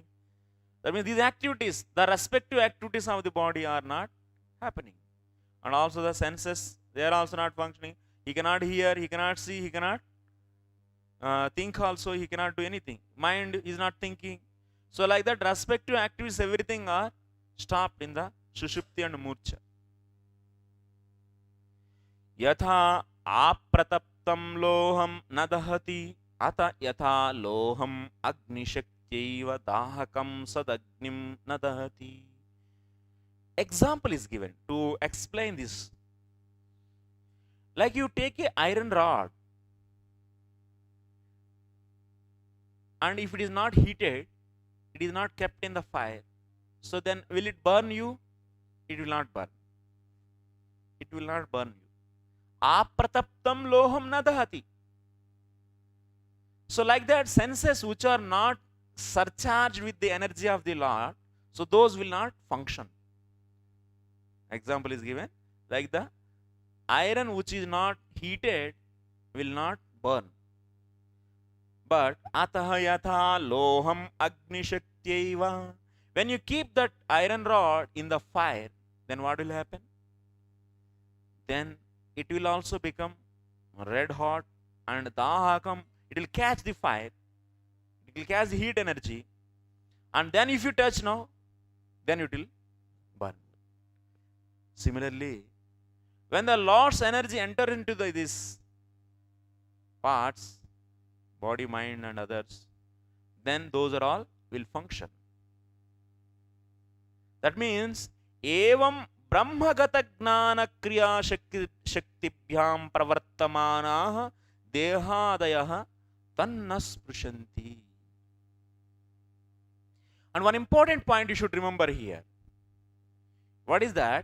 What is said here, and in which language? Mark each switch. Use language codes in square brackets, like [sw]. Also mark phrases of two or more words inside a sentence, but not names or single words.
[en] That means these activities, the respective activities of the body are not happening. And also the senses, they are also not functioning. He cannot hear, he cannot see, he cannot think also, he cannot do anything. Mind is not thinking. So like that, respective activities, everything are stopped in the Sushupti and Murcha. [sa] यथा अप्रतप्तं लोहं न दहति अत यथा लोहम् अग्निशक्त्यैव दाहकं सदग्निं न दहति. [en] Example is given to explain this. Like you take a iron rod, and if it is not heated, it is not kept in the fire, so then will it burn you? It will not burn. It will not burn you. [sa] अप्रतप्तं लोहं न दहति. [en] So like that, senses which are not surcharged with the energy of the Lord, so those will not function. Example is given, like the iron which is not heated will not burn. [sa] But अतः यथा लोहम् अग्निशक्यैव. [en] When you keep that iron rod in the fire, then what will happen? Then it will also become red hot, and dahakam, it will catch the fire, it will catch the heat energy, and then if you touch now, then it will burn. Similarly, when the Lord's energy enter into these parts, body, mind and others, then those are all will function. That means, [sa] एवं ब्रह्मगत ज्ञान क्रिया शक्तिभ्यां प्रवर्तमानाः देहादयः तन्न स्पृशन्ति. [en] And one important point you should remember here. What is that?